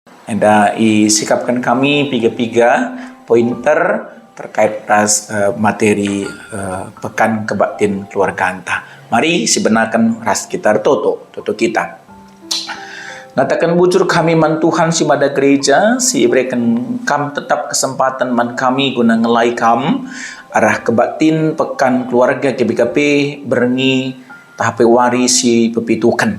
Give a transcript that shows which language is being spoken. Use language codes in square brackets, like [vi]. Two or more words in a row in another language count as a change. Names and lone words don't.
[btx] Anda isikapkan kami piga-piga pointer terkait materi pekan kebaktian keluarga anta. Mari sebenarkan ras kita toto kita. Natakan bujur kami man Tuhan si pada gereja, si berikan kam tetap kesempatan man kami guna ngelai kam arah kebaktin pekan keluarga KBKP berengi tahap wari si pepitukan.